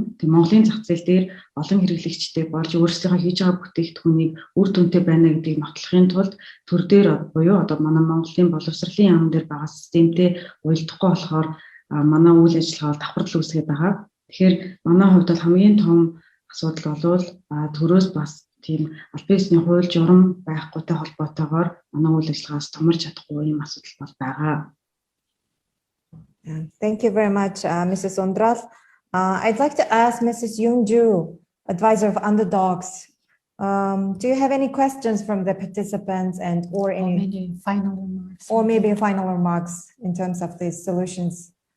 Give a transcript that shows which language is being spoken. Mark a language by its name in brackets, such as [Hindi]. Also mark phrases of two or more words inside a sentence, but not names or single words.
[Mongolian] Тэг Монголын зах зээл дээр олон хэрэглэгчтэй болж өөрсдийнхөө хийж байгаа бүтээгдэхүүнийг үр дүнтэй байна гэдгийг нотлохын тулд төр дээр буюу одоо манай Монголын боловсролын яам дээр байгаа системтэй уялдахгүй болохоор манай үйл ажиллагаа давхардал үүсгээд байгаа. Тэгэхээр манай хувьд бол хамгийн том асуудал бол төрөөс бас тийм аль биесний хууль журам байхгүйтэй холбоотойгоор манай үйл ажиллагаас томорч чадахгүй юм асуудал бол байгаа. [English] Thank you very much, Mrs. Undral. I'd like to ask Mrs. Youngju, advisor of Underdogs. Do you have any questions from the participants and or any final remarks? Or maybe final remarks in terms of these solutions?